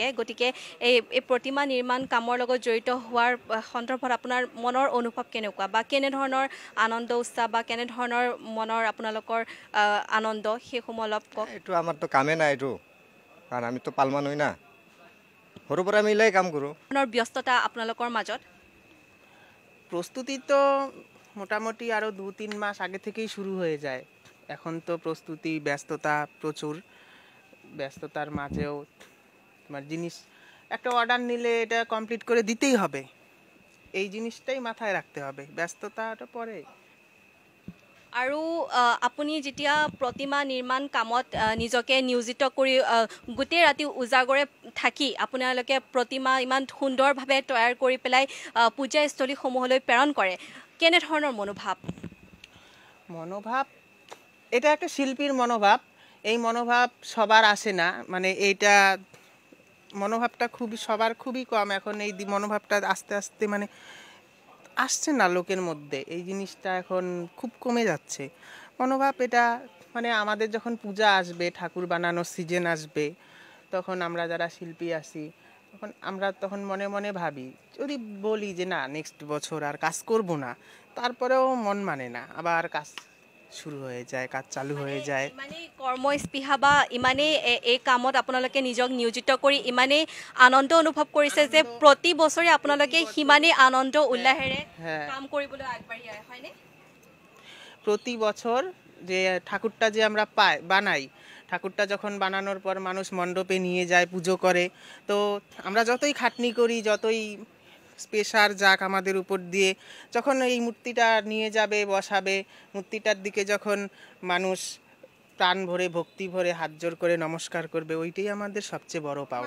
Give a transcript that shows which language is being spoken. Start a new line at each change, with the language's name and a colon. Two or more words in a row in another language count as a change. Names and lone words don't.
Assamese: গতিকে এই প্ৰতিমা নিৰ্মাণ কামৰ লগত জড়িত হোৱাৰ সন্দৰ্ভত আপোনাৰ মনৰ অনুভৱ কেনেকুৱা বা কেনেধৰণৰ আনন্দ উৎসাহ বা কেনেধৰণৰ মনৰ আপোনালোকৰ আনন্দ, সেইসমূহ অলপ কওক। এইটো আমাৰতো কামেই নাই এইটো, কাৰণ আমিতো পালমান হয় না, সৰুৰ পৰা আমি ইলাই কাম কৰোঁ। ব্যস্ততা আপোনালোকৰ মাজত?
Bangla: প্রস্তুতি তো মোটামুটি আরও 2-3 মাস আগে থেকেই শুরু হয়ে যায়। এখন তো প্রস্তুতি ব্যস্ততা প্রচুর, ব্যস্ততার মাঝেও তোমার জিনিস একটা অর্ডার নিলে এটা কমপ্লিট করে দিতেই হবে, এই জিনিসটাই মাথায় রাখতে হবে, ব্যস্ততাটা পরে।
Assamese: আৰু আপুনি যেতিয়া প্ৰতিমা নিৰ্মাণ কামত নিজকে নিয়োজিত কৰি গোটেই ৰাতি উজাগৰে থাকি আপোনালোকে প্ৰতিমা ইমান সুন্দৰভাৱে তৈয়াৰ কৰি পেলাই পূজাস্থলীসমূহলৈ প্ৰেৰণ কৰে, কেনেধৰণৰ মনোভাৱ এটা
Bangla: একটা শিল্পীর মনোভাব। এই মনোভাব সবার আসে না, মানে এইটা মনোভাবটা সবার খুবই কম। এখন এই মনোভাবটা আস্তে আস্তে মানে আসছে না লোকের মধ্যে, এই জিনিসটা এখন খুব কমে যাচ্ছে মনোভাব। এটা মানে আমাদের যখন পূজা আসবে, ঠাকুর বানানোর সিজন আসবে, তখন আমরা যারা শিল্পী আছি তখন মনে মনে ভাবি, যদি বলি যে না নেক্সট বছর আর কাজ করব না, তারপরেও মন মানে না, আবার কাজ শুরু হয়ে যায়, কাজ চালু হয়ে যায়।
Assamese: ইমানেই কৰ্মস্পৃহা বা ইমানেই এই কামত আপোনালোকে নিজক নিয়োজিত কৰি ইমানেই আনন্দ অনুভৱ কৰিছে যে প্ৰতি বছৰে আপোনালোকে সিমানেই আনন্দ উল্লাহেৰে কাম কৰিবলৈ আগবাঢ়ি আহে, হয়নে?
Bangla: প্রতি বছর যে ঠাকুরটা যে আমরা বানাই, ঠাকুরটা যখন বানানোর পর মানুষ মণ্ডপে নিয়ে যায়, পুজো করে। তো আমরা যতই খাটনি করি, যতই প্রেশার যাক আমাদের উপর দিয়ে, যখন এই মূর্তিটা নিয়ে যাবে, বসাবে, মূর্তিটার দিকে যখন মানুষ প্রাণ ভরে, ভক্তি ভরে হাত জোর করে নমস্কার করবে, ওইটাই আমাদের সবচেয়ে বড় পাওনা।